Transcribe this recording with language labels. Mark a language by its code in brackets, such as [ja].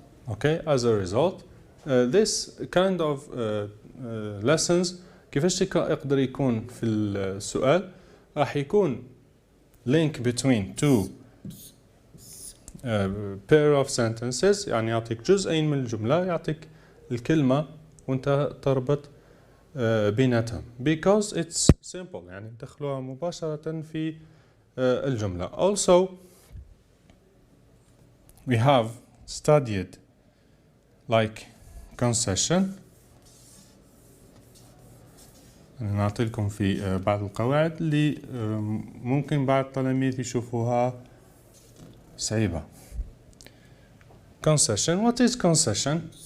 [en] Okay, as a result, this kind of lessons [ar] كيفاش يقدر يكون في السؤال، راح يكون [en] link between two pair of sentences، [ar] يعني يعطيك جزئين من الجملة، يعطيك الكلمة وانت تربط بيناتهم. [en] Because it's simple، [ar] يعني تدخلوها مباشرة في الجملة. [en] Also, we have studied like concession. [ar] نعطي لكم في بعض القواعد اللي ممكن بعض التلاميذ يشوفوها صعيبة. [en] Concession. What is concession?